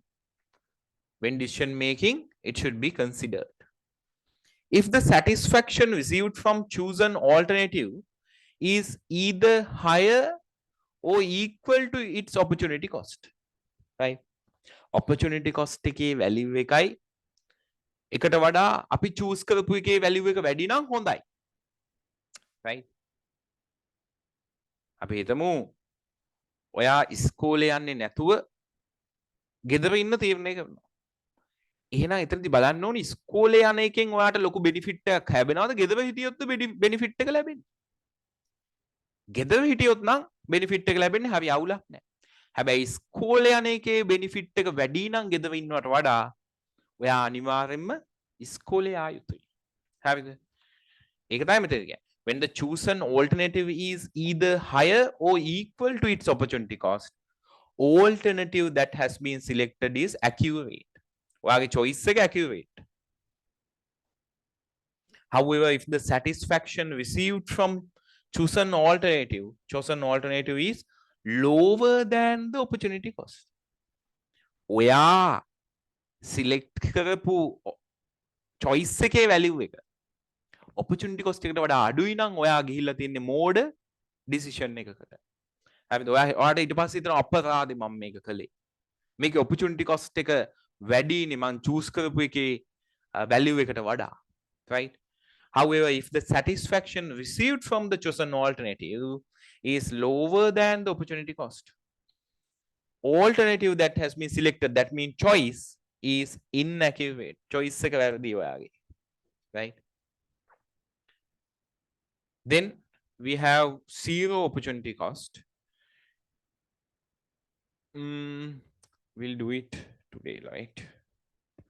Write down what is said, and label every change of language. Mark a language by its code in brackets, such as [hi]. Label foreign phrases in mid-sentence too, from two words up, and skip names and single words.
[en] When decision making, it should be considered. If the satisfaction received from chosen alternative is either higher or equal to its opportunity cost, right? Opportunity cost [si] එකේ value එකයි එකට වඩා අපි choose කරපු එකේ value එක වැඩි නම් හොඳයි, right? අපි හිතමු ඔයා ඉස්කෝලේ යන්නේ නැතුව ගෙදර ඉන්න තීරණය කරනවා. එහෙනම් එතනදී බලන්න ඕනේ ඉස්කෝලේ යන එකෙන් ඔයාට ලොකු benefit එකක් ලැබෙනවද? ගෙදර හිටියොත් benefit එක ලැබෙන්නේ. ගෙදර හිටියොත් නම් benefit එක ලැබෙන්නේ හරි අවුලක් නැහැ. හැබැයි ඉස්කෝලේ යන එකේ benefit එක වැඩි නම් ගෙදර ඉන්නවට වඩා ඔයා අනිවාර්යෙන්ම ඉස්කෝලේ ආ යුතුයි. හරිද? ඒක තමයි මෙතන කියන්නේ. [en] When the chosen alternative is either higher or equal to its opportunity cost, alternative that has been selected is accurate. [si] ඔයාගේ choice එක accurate. [en] However, if the satisfaction received from chosen alternative is lower than the opportunity cost. [si] ඔයා select කරපු choice එකේ value එක [en] opportunity cost [si] එකට වඩා අඩුයි නම් ඔයා ගිහිල්ලා තින්නේ මෝඩ decision එකකට. හරිද? ඔයාට ඊට පස්සේ හිතන අපරාධෙ මම මේක කළේ. මේකේ [en] opportunity cost [si] එක වැඩිනේ මං choose කරපු එකේ value එකට වඩා. [en] Right? However, if the satisfaction received from the chosen alternative is lower than the opportunity cost, alternative that has been selected, that means choice, is inaccurate. [si] Choice එක වැරදි ඔයාගේ. [en] Right? Then we have zero opportunity cost. We'll do it today, right?